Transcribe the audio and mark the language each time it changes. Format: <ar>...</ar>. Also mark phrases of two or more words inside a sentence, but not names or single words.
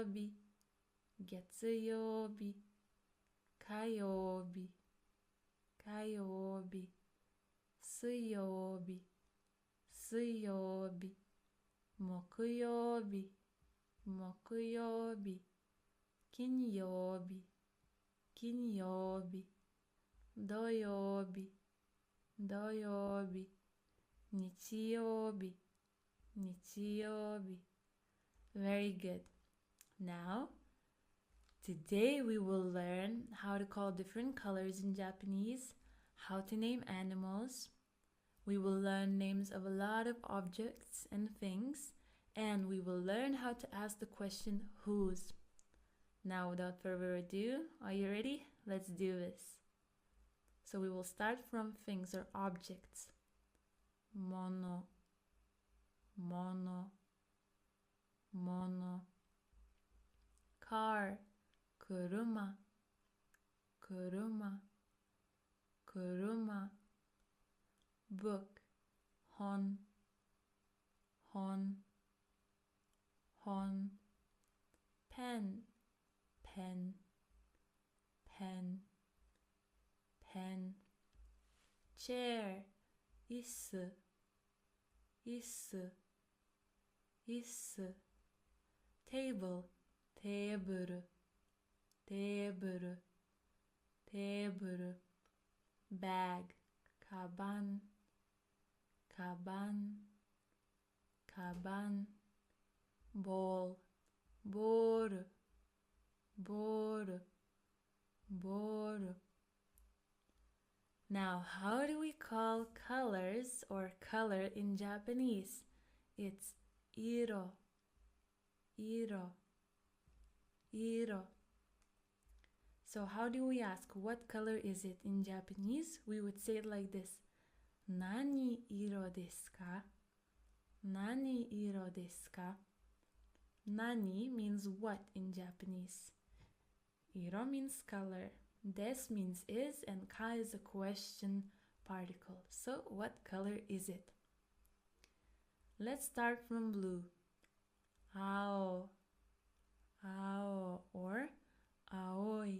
<ja>日、月曜日、火曜日、火曜日、水曜日、水曜日、木曜日、木曜日、金曜日、金曜日、土曜日、土曜日、日曜日、日曜日。</ja> <en>Very good. Now, today we will learn how to call different colors in Japanese, how to name animals. We will learn names of a lot of objects and things, and we will learn how to ask the question whose. Now, without further ado, are you ready? Let's do this. So we will start from things or objects.</en> <ja>もの、もの、もの.</ja> <en>Car,</en> <ja>くるま、くるま、くるま.</ja> <en>Book,</en> <ja>ほん、ほん、ほん.</ja> <en>Pen, pen, pen, pen.</en> <ja>Chair, いす、いす、いす.</ja> <en>Table,</en> <ja>テーブル、テーブル、テーブル. Bag, かばん、かばん、かばん. Ball, ボール、ボール、ボール.</ja> <en>Now, how do we call colors or color in Japanese?</en> <ja>It's いろ、いろ、いろ.</ja> <en>So how do we ask what color is it in Japanese? We would say it like this.</en> <ja>何色ですか？何色ですか?</ja> <en>Nani means what in Japanese. Iro means color. Des means is, and ka is a question particle. So what color is it? Let's start from blue.</en> <ja>あお、あお, or あおい.</ja>